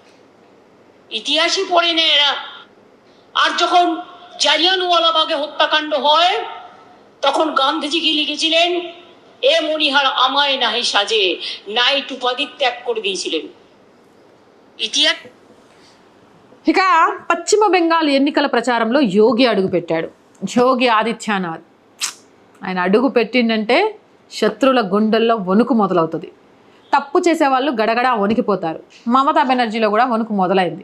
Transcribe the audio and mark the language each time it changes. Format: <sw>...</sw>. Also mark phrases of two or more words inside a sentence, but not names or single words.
<bn>ইতিহাসই পড়ে না এরা। আর যখন জালিয়ানওয়ালাবাগে হত্যাকাণ্ড হয় তখন গান্ধীজি কি লিখেছিলেন, এ মনিহার আমায় নাহি সাজে, নাইট উপাধি ত্যাগ করে দিয়েছিলেন। ইতিহাস।</bn> <te>ఇక పశ్చిమ బెంగాల్ ఎన్నికల ప్రచారంలో యోగి అడుగుపెట్టాడు. యోగి ఆదిత్యనాథ్ ఆయన అడుగు పెట్టిందంటే శత్రువుల గుండెల్లో వణుకు మొదలవుతుంది. తప్పు చేసేవాళ్ళు గడగడా వణికిపోతారు. మమతా బెనర్జీలో కూడా వణుకు మొదలైంది.</te>